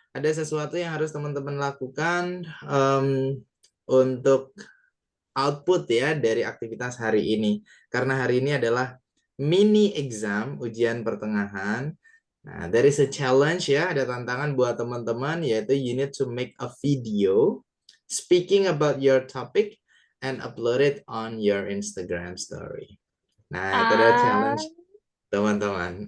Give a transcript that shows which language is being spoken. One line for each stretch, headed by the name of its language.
Indonesian: Ada sesuatu yang harus teman-teman lakukan untuk output ya dari aktivitas hari ini. Karena hari ini adalah mini exam, ujian pertengahan.
English: Nah, there is a challenge ya,
Indonesian: ada tantangan buat teman-teman yaitu
English: you need to make a video speaking about your topic and upload it on your Instagram story.
Indonesian: Nah, itu adalah challenge teman-teman.